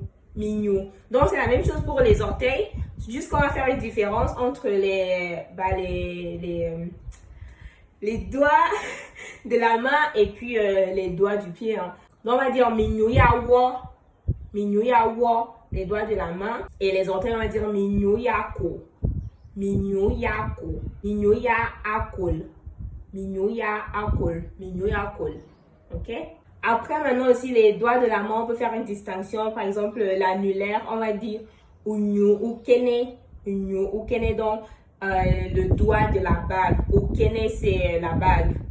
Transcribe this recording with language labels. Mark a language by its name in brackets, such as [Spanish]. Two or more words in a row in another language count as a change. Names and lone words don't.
[French] Donc, c'est la même chose pour les orteils. Juste qu'on va faire une différence entre les doigts de la main et puis les doigts du pied. Hein. Donc, on va dire [Ewondo] mignou ya wo, [French] les doigts de la main. Et les orteils, on va dire [Ewondo] mignou ya ko. Mignou ya akol. [French] Ok? Après, maintenant aussi, les doigts de la main, on peut faire une distinction. Par exemple, l'annulaire, on va dire unyu ou kene. Donc, le doigt de la bague. [Ewondo] Ou kene, [French] c'est la bague.